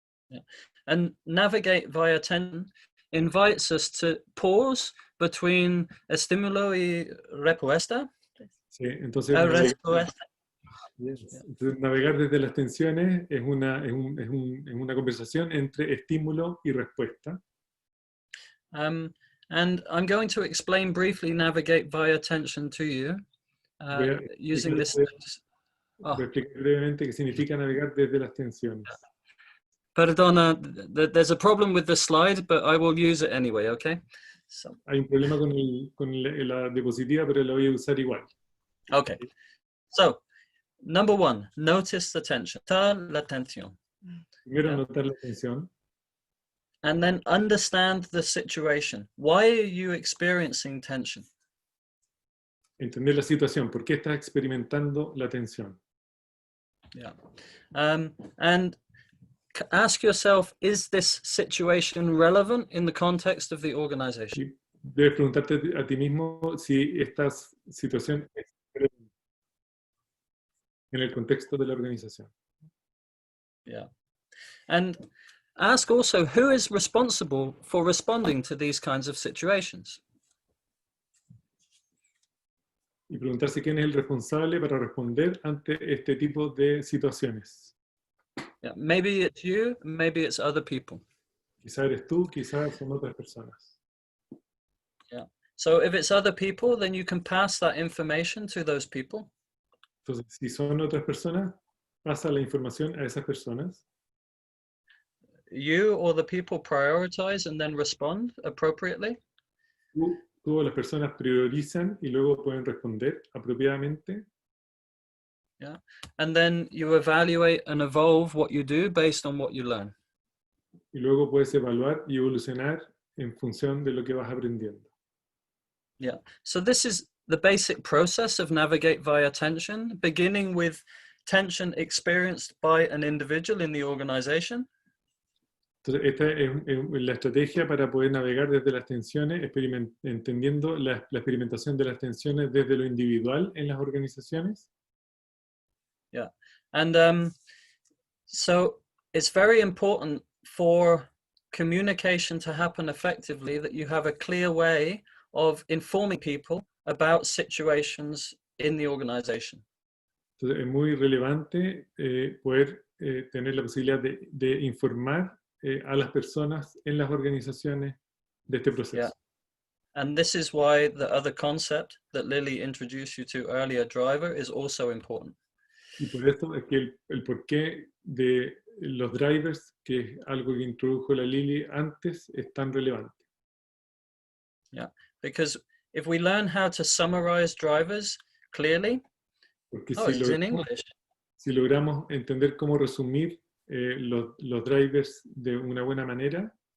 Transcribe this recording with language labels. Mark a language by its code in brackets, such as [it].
[en] Yeah. And navigate via tension invites us to pause between [es] estímulo y respuesta. Sí, entonces navegar desde las tensiones es una conversación entre estímulo y respuesta. [en] And I'm going to explain briefly navigate via tension to you using this. [es] Voy a explicar brevemente qué significa navegar desde las tensiones. Perdona, [en] there's a problem with the slide, but I will use it anyway, okay? So. [es] Hay un problema con la diapositiva, pero la voy a usar igual. [en] Okay. So, number one, notice the tension. [es] La tensión. Primero, notar la tensión. [en] And then understand the situation. Why are you experiencing tension? [es] Entender la situación. ¿Por qué estás experimentando la tensión? [en] Yeah. And ask yourself, is this situation relevant in the context of the organization? [es] Debes preguntarte a ti mismo si esta situación es relevante en el contexto de la organización. [en] Yeah. And ask also, who is responsible for responding to these kinds of situations? [es] Y preguntarse quién es el responsable para responder ante este tipo de situaciones. [en] Yeah, maybe it's you, maybe it's other people. [es] Quizá eres tú, quizás son otras personas. [en] Yeah. So if it's other people, then you can pass that information to those people. [es] Entonces, si son otras personas, pasa la información a esas personas. [en] You or the people prioritize and then respond appropriately. [es] Tú o las personas priorizan y luego pueden responder apropiadamente. [en] Yeah. And then you evaluate and evolve what you do based on what you learn. [es] Y luego puedes evaluar y evolucionar en función de lo que vas aprendiendo. [en] Yeah. So this is the basic process of navigate via tension, beginning with tension experienced by an individual in the organization. [es] Entonces, esta es la estrategia para poder navegar desde las tensiones, entendiendo la experimentación de las tensiones desde lo individual en las organizaciones. [en] Yeah. And so it's very important for communication to happen effectively that you have a clear way of informing people about situations in the organization. [es] Entonces, es muy relevante poder tener la posibilidad de informar a las personas en las organizaciones de este proceso. [en] Yeah. And this is why the other concept that Lily introduced you to earlier, driver, is also important. [es] Y por eso es que el porqué de los drivers, que es algo que introdujo la Lily antes, es tan relevante. [en] Yeah, because if we learn how to summarize drivers clearly, [es] Porque si logramos entender cómo resumir los drivers de una buena manera.